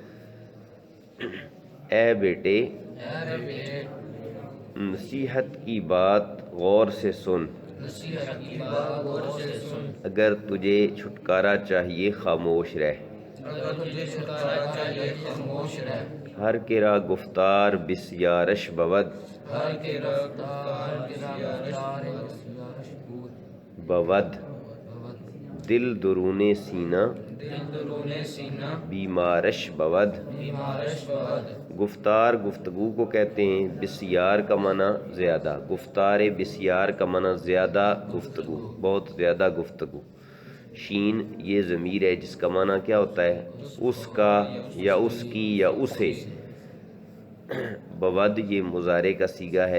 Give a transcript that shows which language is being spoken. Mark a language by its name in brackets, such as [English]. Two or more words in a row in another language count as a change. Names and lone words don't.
[Urdu] اے بیٹے نصیحت کی بات غور سے سن. اگر تجھے چھٹکارا چاہیے خاموش رہ. [Persian] ہر کرا گفتار بسیارش بود. بود دل درون سینہ بیمارش بود [Urdu] گفتار گفتگو کو کہتے ہیں، بسیار کا معنی زیادہ، [Persian] گفتار بسیار [Urdu] کا معنی زیادہ گفتگو، بہت زیادہ گفتگو۔ شین یہ ضمیر ہے جس کا معنی کیا ہوتا ہے؟ اس کا یا اس کی یا اسے۔ بود یہ مضارع کا صیغہ ہے۔